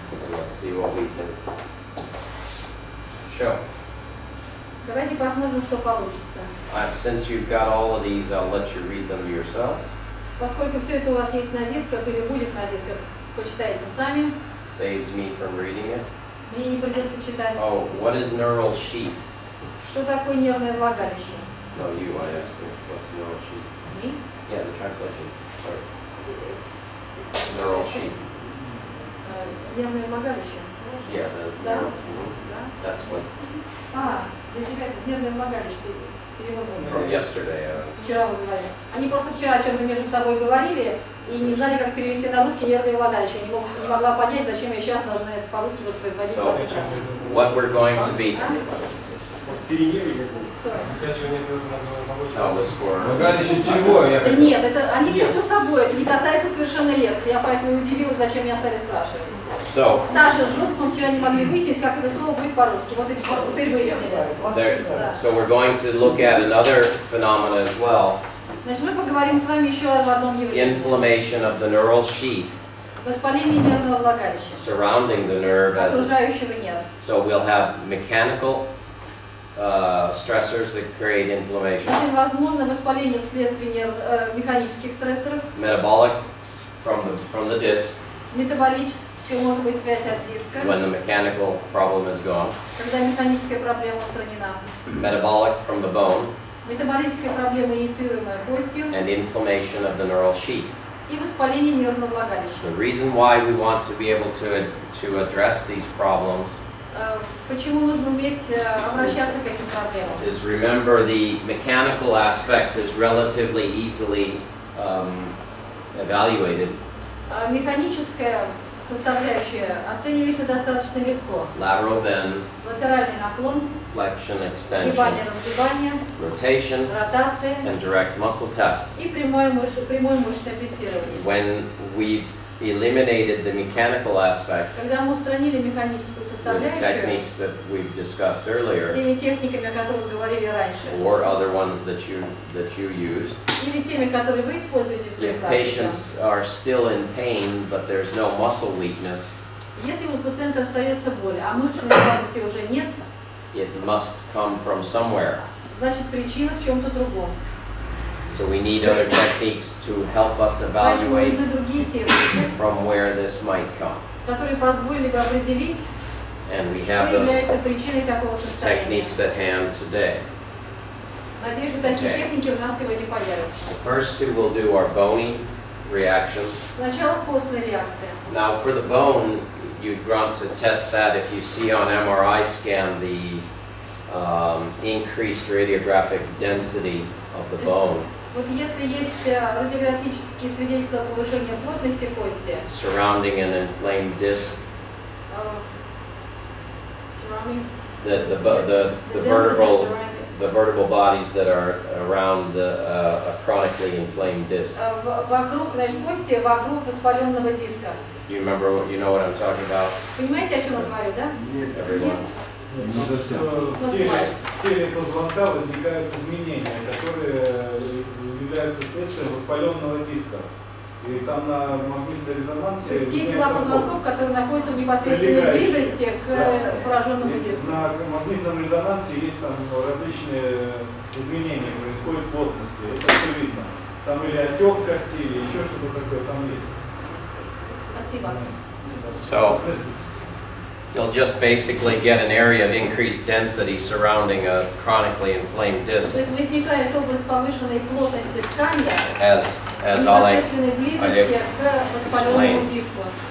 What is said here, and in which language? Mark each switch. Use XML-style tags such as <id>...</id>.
<en>So let's see what we can show.</en> <ru>Давайте посмотрим, что получится.</ru> <en>Since you've got all of these, I'll let you read them yourselves.</en> <ru>Поскольку все это у вас есть на дисках или будет на дисках, почитайте сами.</ru> <en>Saves me from reading it.</en> <ru>Мне не придется читать.</ru> <en>Oh, what is neural sheath?</en> <ru>Что такое нервное влагалище?</ru> <en>No, you, I asked you. What's neural sheath? Me? Yeah, the translation. Sorry. Neural sheath.</en> <ru>Нервное влагалище.</ru> <en>Yeah, the</en> <ru>Да.</ru> <en>neural.</en> <ru>Да.</ru> <en>That's what</en> <ru>Нервное влагалище. Перевод</ru> <en>from</en> <ru>нужно.</ru> <en>yesterday.</en> <ru>Вчера вы говорили. Они просто вчера о чем-то между собой говорили и не знали, как перевести на русский нервное влагалище. Я не могла понять, зачем я сейчас должна это по-русски воспроизводить.</ru> <en>So, what we're going to be.</en> <ru>Заканчивание мозгового</ru> <en>That was for.</en> <ru>Влагалище чего? Я Да нет, это они между собой, это не касается совершенно лекции. Я поэтому и удивилась, зачем меня стали спрашивать.</ru> <en>So,</en> <ru>Саша с Жозефом вчера не могли выяснить, как это слово будет по-русски. Вот и теперь выяснили.</ru> <en>so we're going to look at another phenomena as well.</en> <ru>Значит, мы поговорим с вами еще об одном явлении.</ru> <en>Inflammation of the neural sheath</en> <ru>Воспаление нервного влагалища,</ru> <en>surrounding the nerve as</en> <ru>окружающего нерва.</ru> <en>so we'll have mechanical stressors that create inflammation,</en> <ru>Значит, возможно воспаление вследствие механических стрессоров,</ru> <en>metabolic from the disc</en> <ru>метаболическое, может быть связь от диска,</ru> <en>when the mechanical problem is gone,</en> <ru>когда механическая проблема устранена,</ru> <en>metabolic from the bone,</en> <ru>метаболическая проблема, инициируемая костью,</ru> <en>and inflammation of the neural sheath.</en> <ru>и воспаление нервного влагалища.</ru> <en>The reason why we want to be able to address these problems</en> <ru>Почему нужно уметь обращаться к этим проблемам?</ru> <en>is remember the mechanical aspect is relatively easily evaluated.</en> <ru>Механическая составляющая оценивается достаточно легко.</ru> <en>Lateral bend,</en> <ru>Латеральный наклон,</ru> <en>flexion,</en> <ru>сгибание,</ru> <en>extension,</en> <ru>разгибание,</ru> <en>rotation,</en> <ru>ротация</ru> <en>and direct muscle test.</en> <ru>и прямое мышечное тестирование.</ru> <en>When we've eliminated the mechanical aspect</en> <ru>Когда мы устранили механическую</ru> <en>with the</en> <ru>составляющую,</ru> <en>techniques that we've discussed earlier,</en> <ru>теми техниками, о которых говорили раньше,</ru> <en>or other ones that you use,</en> <ru>или теми, которые вы используете в своей</ru> <en>if</en> <ru>практике,</ru> <en>patients are still in pain but there's no muscle weakness,</en> <ru>если у пациента остается боль, а мышечной слабости уже нет,</ru> <en>it must come from somewhere.</en> <ru>значит причина в чем-то другом.</ru> <en>So we need other techniques to help us</en> <ru>Поэтому</ru> <en>evaluate</en> <ru>нужны другие техники,</ru> <en>from where this might come.</en> <ru>которые позволили бы определить,</ru> <en>And we</en> <ru>что</ru> <en>have those</en> <ru>является причиной такого состояния.</ru> <en>techniques at hand today.</en> <ru>Надеюсь, что такие</ru> <en>Okay.</en> <ru>техники у нас сегодня появятся.</ru> <en>The first two we'll do are bony reactions.</en> <ru>Сначала костная реакция.</ru> <en>Now for the bone, you'd want to test that if you see on MRI scan the increased radiographic density of the bone</en> <ru>Вот если есть радиографические свидетельства повышения плотности кости,</ru> <en>surrounding an inflamed disc, surrounding the the vertebral density surrounding, the vertebral bodies that are around a chronically inflamed disc.</en> <ru>вокруг, значит, кости вокруг воспаленного диска.</ru> <en>You know what I'm talking about,</en> <ru>Понимаете, о чем я говорю, да?</ru> <en>everyone?</en> <ru>В теле позвонка возникают изменения, которые являются следствием воспаленного диска. И там на магнитной резонансе... То есть те тела позвонков, которые находятся в непосредственной близости к пораженному диску. На магнитном резонансе есть там различные изменения, происходят плотности. Это все видно. Там или отек кости, или еще что-то такое там есть. Спасибо.</ru> <en>So you'll just basically get an area of increased density surrounding a chronically inflamed disc,</en> <ru>То есть возникает область повышенной плотности ткани</ru> <en>as</en> <ru>в</ru> <en>I'll</en> <ru>непосредственной близости к воспаленному диску.</ru>